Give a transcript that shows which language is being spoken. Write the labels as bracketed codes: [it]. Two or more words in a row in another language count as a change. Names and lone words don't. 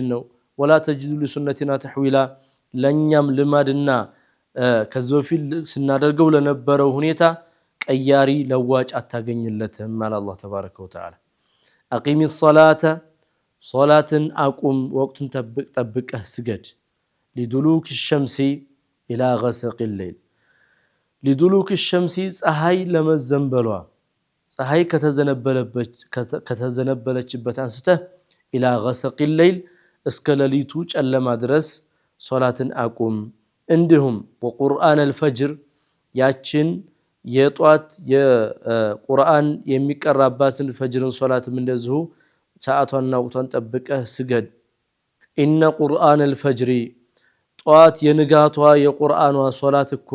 [am] ነው [ar] ولا تجد لسنتنا تحويلا [am] ለኛም ልማድና ከዘፊል ስናደርገው ለነበረው ሁኔታ ቀያሪ ለዋጭ አታገኝለትም ማለት አላህ [ar] تبارك وتعالى أقم الصلاة [am] ሶላትን አቁም ወቅቱን ጠብቀህ ስገድ [ar] لدلوك الشمس الى غسق الليل لدلوك الشمس [am] ፀሐይ ለመዘንበሏ ፀሐይ ከተዘነበለችበት አንስተህ [ar] الى غسق الليل [am] እስከ ሌሊቱ ጨለማ ድረስ ሶላትን አቁም እንዲሁም [ar] وقرآن الفجر [am] ያችን የጧት የቁርአን የሚቀራባትን ፈጅርን ሶላትም እንደዚሁ ሰዓቷንና ወቅቷን ጠብቀህ ስገድ። [ar] إن قرآن الفجر [am] ጧት የንጋቷ የቁርአኗ ሶላት እኮ